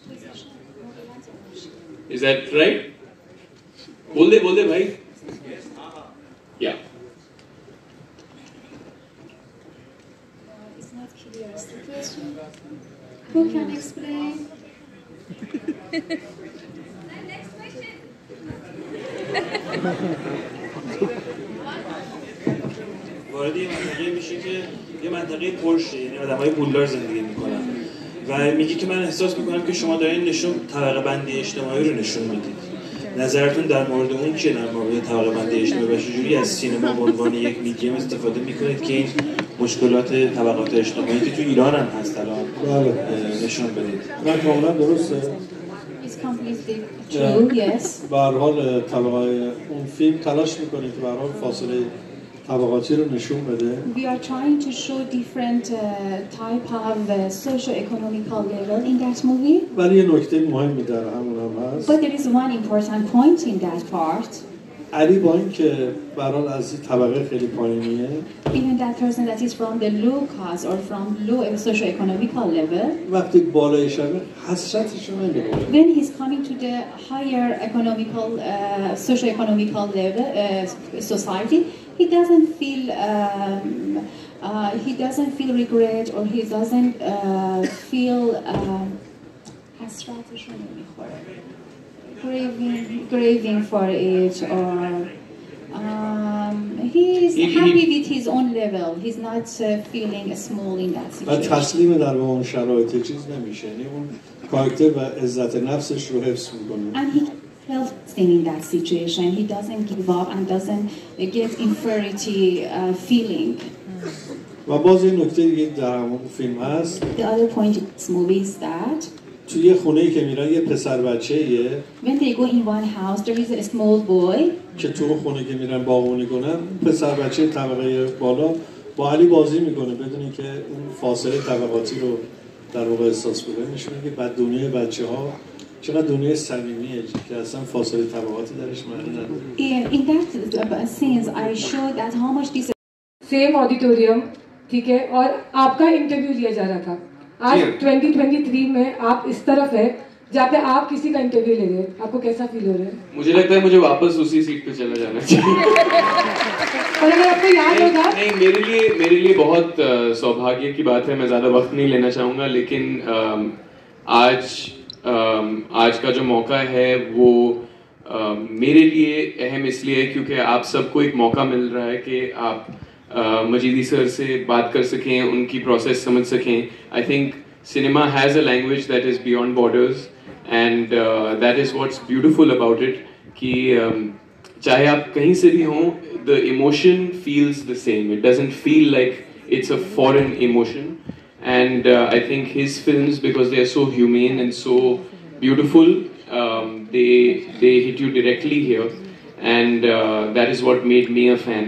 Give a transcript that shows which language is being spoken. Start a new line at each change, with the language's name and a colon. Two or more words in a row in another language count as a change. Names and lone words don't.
English: Is that right?
Hindi: बोल दे भाई.
English: Yeah. It's not clear. Is the question? Who can explain? Next question.
Persian: وارد یه منطقه میشه که یه منطقه پرشه، یعنی آدمای پولدار زندگی میکنن و میگی که من احساس میکنم که شما دارین طبقه بندی اجتماعی رو نشون میدید. نظرتون در مورد اون چیه، در مورد طبقه بندی اجتماعی و چجوری از سینما به عنوان یک میدیم استفاده میکنید که این مشکلات طبقات اجتماعی که تو ایران هم هست الان نشون بدید؟ من کاملا درسته.
English: It's completely true. Yes.
Persian: به هر حال طبقه اون فیلم تلاش میکنه که به هر حال فاصله طبقاتی رو نشون بده.
English: We are trying to show different type of socio-economical level in that movie.
Persian: ولی یه نکته مهمی در همون هم هست.
English: But there is one important point in that part.
Persian: علی با اینکه به هر حال از طبقه خیلی پایینیه.
English: Even that person that is from the low class or from low socio-economical level.
Persian: وقتی بالای شبه حسرتش رو نمیکنه.
English: When he's coming to the higher economical, socio-economical level society, he doesn't feel regret or he doesn't feel
Persian: حسرتش رو نمیخوره.
English: Craving for it, or he's happy with his own level. He's not feeling small in that situation.
Persian: و تسلیم در اون شرایط چیز نمیشه. یعنی اون کاراکتر و عزت نفسش رو حفظ میکنه.
English: And he helps him in that situation. He doesn't give up and doesn't get inferiority feeling.
Persian: و باز این نکته دیگه در همون فیلم هست.
English: The other point in this movie is that
Persian: توی یه خونه‌ای که میرن یه پسر بچه‌ایه.
English: when they go in one house, there is a small boy.
Persian: که تو اون خونه که میرن باغبونی کنن، پسر بچه طبقه بالا با علی بازی میکنه بدون اینکه اون فاصله طبقاتی رو در واقع احساس بکنه. نشون میده که بعد دنیای بچه‌ها چقدر دنیای صمیمیه که اصلا فاصله طبقاتی درش معنی نداره.
English: In that scenes, I show that how much this. Same auditorium,
Hindi: ठीक है, और आपका इंटरव्यू लिया जा रहा था. आज 2023 में आप इस तरफ है जहाँ पे आप किसी का इंटरव्यू ले रहे हैं. आपको कैसा फील हो रहा है? मुझे लगता है मुझे वापस उसी सीट पे चला जाना चाहिए. और अगर आपको याद होगा, नहीं, मेरे लिए बहुत सौभाग्य की बात है. मैं ज़्यादा वक्त नहीं लेना चाहूँगा, लेकिन आज का जो मौका है वो मेरे लिए अहम इसलिए है क्योंकि आप सबको एक मौका मिल रहा है कि आप मजीदी सर से बात कर सकें, उनकी प्रोसेस समझ सकें.
English: I think cinema has a language that is beyond borders, and that is what's beautiful about it.
Hindi: कि चाहे आप कहीं से भी हों,
English: the emotion feels the same. It doesn't feel like it's a foreign emotion. And I think his films, because they are so humane and so beautiful, they hit you directly here, and that is what made me a fan.